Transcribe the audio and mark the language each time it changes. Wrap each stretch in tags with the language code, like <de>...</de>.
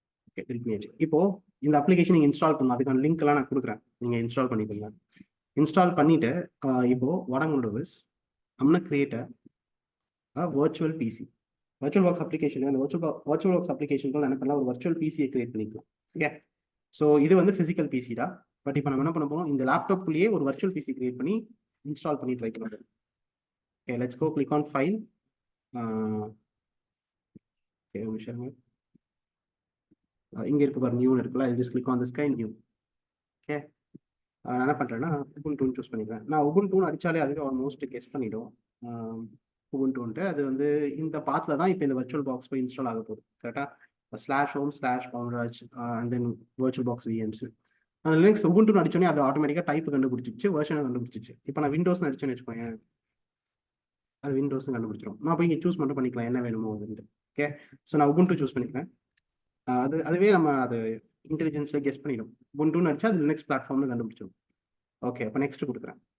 <ta>Okay, delete பண்ணியாச்சு. இப்போ இந்த அப்ளிகேஷன் நீங்கள் இன்ஸ்டால் பண்ணலாம். அதுக்கான லிங்க் எல்லாம் நான் கொடுக்குறேன், நீங்கள் இன்ஸ்டால் பண்ணிக்கோங்க. இன்ஸ்டால் பண்ணிட்டு இப்போ</ta> <en>what I'm going to do is I'm going to create a virtual PC.</en> <ta>Virtual box application, அந்த வர்ச்சுவல் பாக்ஸ் அப்ளிகேஷன் என்ன பண்ணலாம், ஒரு வர்ச்சுவல் பிசியை கிரியேட் பண்ணிக்கலாம். ஓகே, ஸோ இது வந்து ஃபிசிக்கல் பிசி தான். பட் இப்போ நம்ம என்ன பண்ண போறோம், இந்த லேப்டாப்குள்ளேயே ஒரு வர்ச்சுவல் பிசி கிரியேட் பண்ணி இன்ஸ்டால் பண்ணி ட்ரை பண்ணுறோம்.</ta> <en>Okay, let's go, click on file. Okay,</en> <ta>ஒரு நிமிஷம். இங்கே இருக்கு பாரு, நியூன்னு இருக்குல்ல,</ta> <en>just click on this</en> <ta>guy, new. Okay, நான் என்ன பண்ணுறேன்னா உபுண்டுன்னு சூஸ் பண்ணிக்கிறேன். நான் உபுண்டுன்னு அடித்தாலே அதுக்கு ஆல்மோஸ்ட் கெஸ் பண்ணிவிடும். உபுண்டுன்ட்டு அது வந்து இந்த பாத்தில் தான் இப்போ இந்த வர்ச்சுவல் பாக்ஸ் போய் இன்ஸ்டால் ஆக போகுது.</ta> <en>கரெக்டாக /home/Poundage and then virtual box VMs.</en> <ta>Linux உபுண்டுன்னு அடிச்சோன்னே அது ஆட்டோமேட்டிக்காக டைப் கண்டுபிடிச்சிச்சு, வெர்ஷனை கண்டுபிடிச்சிச்சு. இப்போ நான் விண்டோஸ்னு அடிச்சோன்னு வச்சுக்கோங்க, அது விண்டோஸ் கண்டுபிடிச்சிடும். நான் போய் இங்கே சூஸ் மட்டும் பண்ணிக்கலாம் என்ன வேணுமோ அப்படின்ட்டு. ஓகே, ஸோ நான் உபுண்டு சூஸ் பண்ணிக்கிறேன். அதுவே நம்ம அது இன்டெலிஜென்ஸில் கெஸ் பண்ணிடும். உபுண்டுன்னு அடிச்சா அது லினக்ஸ் பிளாட்ஃபார்ம்னு கண்டுபிடிச்சிடும். ஓகே, அப்போ நெக்ஸ்ட் கொடுக்குறேன்.</ta>